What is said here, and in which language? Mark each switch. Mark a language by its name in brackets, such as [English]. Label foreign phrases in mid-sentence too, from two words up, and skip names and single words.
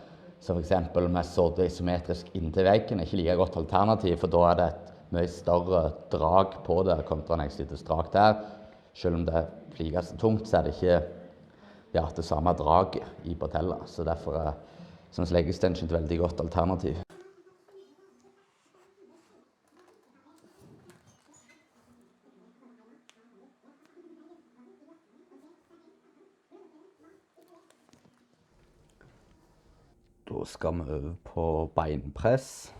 [Norwegian] Så for eksempel med sådde isometrisk inntil veggen er ikke like godt alternativ, for da er det et mye større drag på det kontra når jeg sitter strakt her. Selv om det er like så tungt, så er det ikke det samme draget i patella. Så derfor er [English] leg extension [Norwegian] et veldig godt alternativ. Da skal vi over på beinpress.